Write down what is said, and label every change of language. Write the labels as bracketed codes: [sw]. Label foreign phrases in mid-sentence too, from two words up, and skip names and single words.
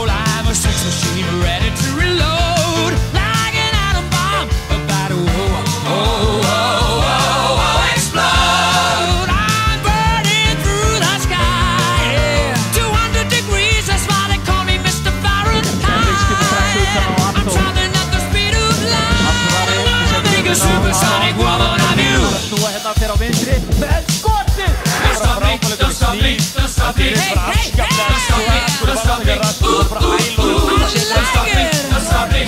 [en] I'm a sex machine ready to reload. Like an atom bomb about to explode. I'm burning through the sky, yeah. 200 degrees, that's why they call me Mr. Fahrenheit. I'm traveling at the speed of light. I wanna make a supersonic woman of you. [is] Snúa hérna fyrir á vinstri með skotið. [en] Don't stop me, don't stop me, don't stop me. Hey, hey, hey, don't stop me, don't stop me. Ooh, ooh, ooh, don't stop me, don't stop me.